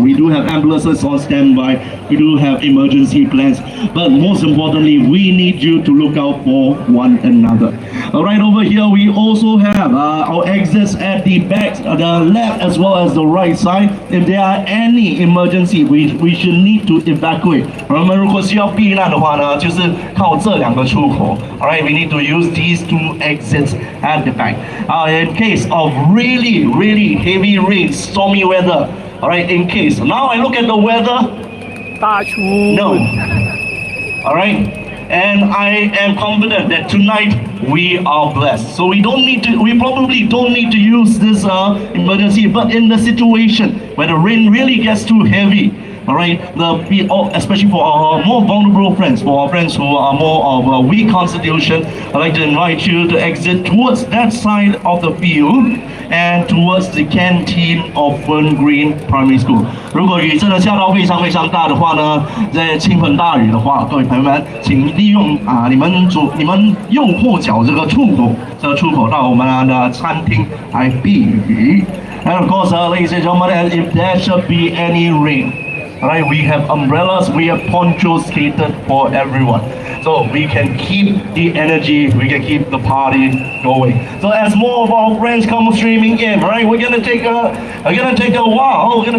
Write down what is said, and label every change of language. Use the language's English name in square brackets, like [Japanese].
[English] We do have ambulances on standby. We do have emergency plans. But most importantly, we need you to look out for one another. All right, over here, we also have our exits at the back, the left as well as the right side. If there are any emergency, we should need to evacuate. [Chinese] 我们如果需要避难的话呢，就是靠这两个出口。 [English] All right, we need to use these two exits at the back. In case of really, really heavy rain, stormy weather. All right, in case. Now I look at the weather. 大出 No. All right. And I am confident that tonight we are blessed. So we probably don't need to use this emergency, but in the situation where the rain really gets too heavy, all right, especially for our more vulnerable friends, for our friends who are more of a weak constitution, I'd like to invite you to exit towards that side of the field and towards the canteen of Fern Green Primary School. [Chinese] 如果雨真的下到非常非常大的话呢，在倾盆大雨的话，各位朋友们，请利用你们右后脚这个出口到我们的餐厅来避雨。 [English] And of course, ladies and gentlemen, if there should be any rain, alright, we have umbrellas, we have ponchos catered for everyone. So we can keep the energy, we can keep the party going. So as more of our friends come streaming in, right, we're gonna take a while.